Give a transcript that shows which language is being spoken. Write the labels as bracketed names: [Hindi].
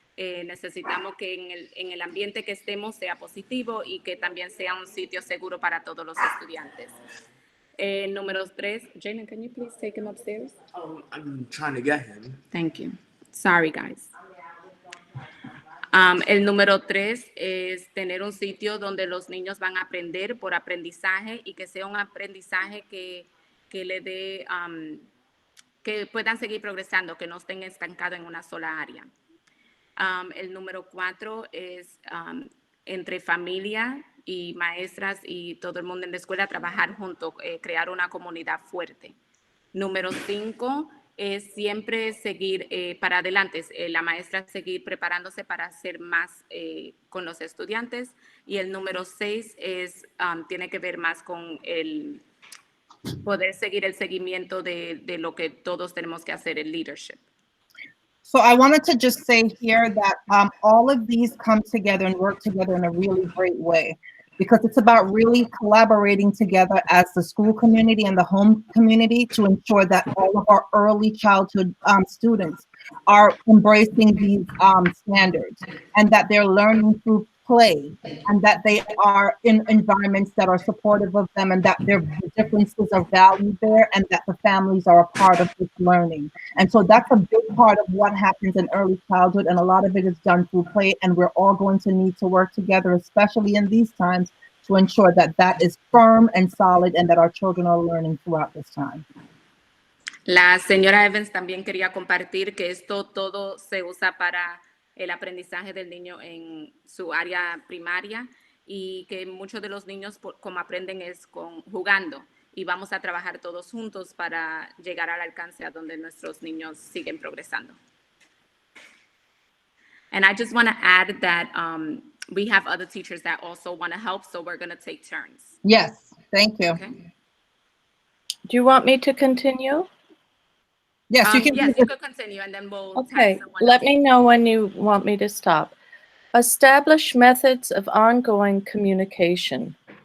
[Spanish] Necesitamos que en el ambiente que estemos sea positivo y que también sea un sitio seguro para todos los estudiantes. Número 3, [English] Jalen, can you please take him upstairs? Oh, I'm trying to get him. Thank you. Sorry, guys. [Spanish] El número 3 es tener un sitio donde los niños van a aprender por aprendizaje y que sea un aprendizaje que le dé, que puedan seguir progresando, que no estén estancados en una sola área. El número 4 es entre familia y maestras y todo el mundo en la escuela trabajar juntos, crear una comunidad fuerte. Número 5 es siempre seguir para adelante, la maestra seguir preparándose para hacer más con los estudiantes. Y el número 6 es, tiene que ver más con el poder seguir el seguimiento de lo que todos tenemos que hacer, el leadership. [English] So I wanted to just say here that all of these come together and work together in a really great way, because it's about really collaborating together as the school community and the home community to ensure that all of our early childhood students are embracing these standards and that they're learning through play and that they are in environments that are supportive of them and that their differences are valued there and that the families are a part of this learning. And so that's a big part of what happens in early childhood, and a lot of it is done through play, and we're all going to need to work together, especially in these times, to ensure that that is firm and solid and that our children are learning throughout this time. [Spanish] La señora Evans también quería compartir que esto todo se usa para el aprendizaje del niño en su área primaria y que muchos de los niños como aprenden es jugando y vamos a trabajar todos juntos para llegar al alcance a donde nuestros niños siguen progresando. [English] And I just want to add that we have other teachers that also want to help, so we're going to take turns. Yes, thank you. Okay. Do you want me to continue? Yes, you can. Yes, you could continue, and then we'll. Okay, let me know when you want me to stop. Establish methods of ongoing communication.